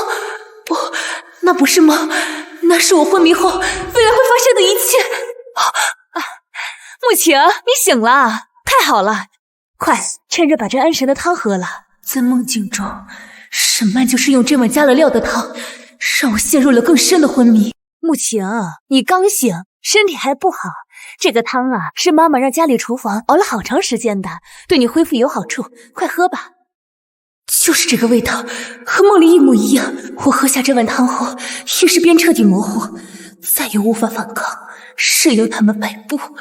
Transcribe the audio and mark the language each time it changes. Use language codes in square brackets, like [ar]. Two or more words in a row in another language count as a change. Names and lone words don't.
[zh] 不，那不是夢，那是我昏迷後未來會發生的一切。慕晴，你醒了，太好了！快，趁着把這安神的湯喝了。在夢境中，沈曼就是用這碗加了料的湯，讓我陷入了更深的昏迷。慕晴，你剛醒，身體還不好。這個湯啊，是媽媽讓家裡廚房熬了好長時間的，對你恢復有好處，快喝吧。就是這個味道，和夢裡一模一樣。我喝下這碗湯後，意識便徹底模糊，再也無法反抗，任由他們擺布。